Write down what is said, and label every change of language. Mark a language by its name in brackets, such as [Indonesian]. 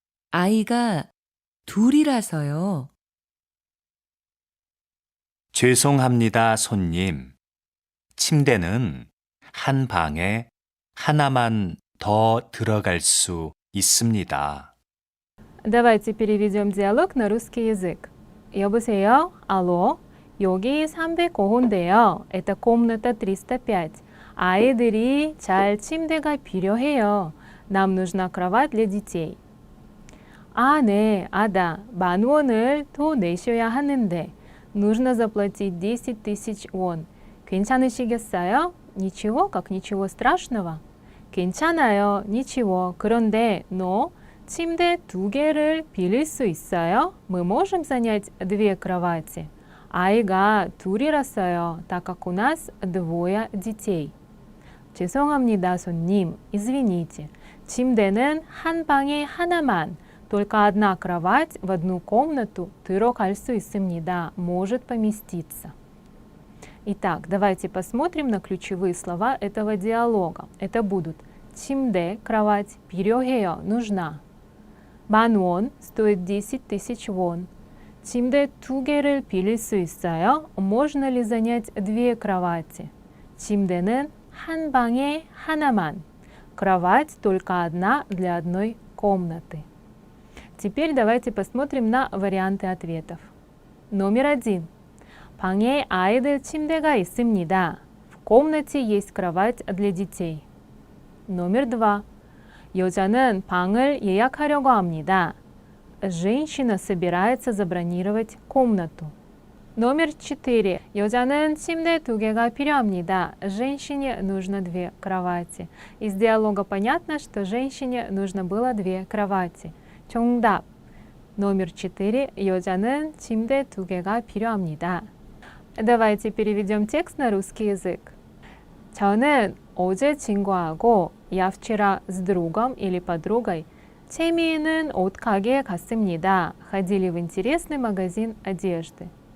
[Korean] 아이가 둘이라서요. 죄송합니다, 손님. 침대는 한 방에 하나만 더 들어갈 수 있습니다. [Russian] Давайте переведем диалог на русский язык. [Korean] 여보세요? [Russian] Алло? [Korean] 여기 305호인데요. [Russian] Это комната 305. [Korean] 아이들이 잘 침대가 필요해요. [Russian] Нам нужна кровать для детей. [Korean] 아, 네, [Russian] да. [Korean] 10,000원을 더 내셔야 하는데 [Russian] нужно заплатить 10 тысяч вон. [Korean] 괜찮으시겠어요? [Russian] Ничего, как ничего страшного. [Korean] 괜찮아요, [Russian] ничего. [Korean] 그런데, [Russian] но [Korean] 침대 2개를 빌릴 수 있어요? [Russian] Мы можем занять 2 кровати? [Korean] 아이가 둘이라서요, [Russian] так как у нас 2 детей. [Korean] 죄송합니다, 손님. [Russian] Извините. [Korean] 침대는 한 방에 하나만, [Russian] только одна кровать в одну комнату [Korean] 들어갈 수 있습니다, [Russian] может поместиться. Итак, давайте посмотрим на ключевые слова этого диалога. Это будут 침대, кровать, 필요해요, нужна. 10,000원, стоит 10 тысяч вон. [Korean] 침대 2개를 빌릴 수 있어요? [Russian] Можно ли занять 2 кровати? [Korean] 침대는 한 방에 하나만. [Russian] Кровать только одна для одной комнаты. Теперь давайте посмотрим на варианты ответов. Номер 1. [Korean] 방에 아이들 침대가 있습니다. [Russian] В комнате есть кровать для детей. Номер 2. [Korean] 여자는 방을 예약하려고 합니다. [Russian] Женщина собирается забронировать комнату. Номер 4. [Korean] 여자는 침대 2개가 필요합니다. [Russian] Женщине нужно 2 кровати. Из диалога понятно, что женщине нужно было 2 кровати. [Korean] 정답. [Russian] Номер 4. [Korean] 여자는 침대 2개가 필요합니다. [Russian] Давайте переведем текст на русский язык. [Korean] 저는 어제 친구하고 [Russian] я вчера с другом или подругой 재미있는 옷가게에 갔습니다. Ходили в интересный магазин одежды.